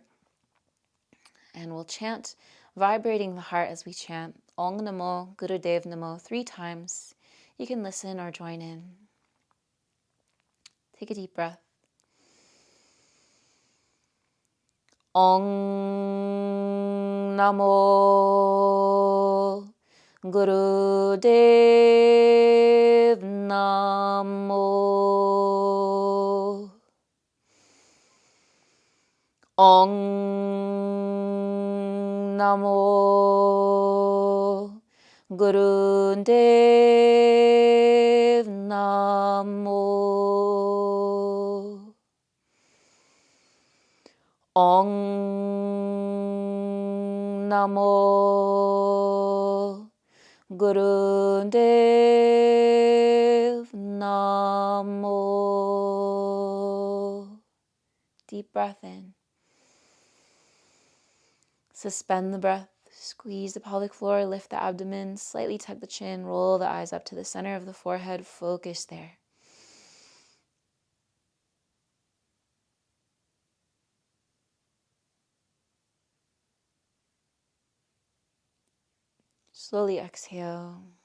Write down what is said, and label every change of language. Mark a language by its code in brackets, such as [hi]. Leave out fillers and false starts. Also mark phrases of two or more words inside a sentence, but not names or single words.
[en] And we'll chant, vibrating the heart as we chant [sa] Ong Namo Gurudev Namo [en] 3 times. You can listen or join in. Take a deep breath. [sa] Ong Namo Gurudev Namo. Ong Namo Gurudev Namo. Ong Namo Gurudev Namo. [en] Deep breath in. Suspend the breath. Squeeze the pelvic floor, lift the abdomen, slightly tuck the chin, roll the eyes up to the center of the forehead. Focus there. Slowly exhale.